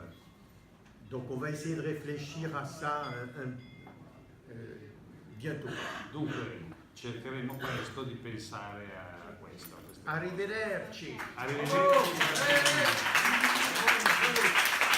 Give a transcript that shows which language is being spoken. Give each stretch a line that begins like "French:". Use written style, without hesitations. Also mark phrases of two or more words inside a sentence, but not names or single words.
French: Donc on va essayer de réfléchir à ça bientôt.
Italian: Dunque cercheremo presto di pensare a questo. Arrivederci. Arrivederci.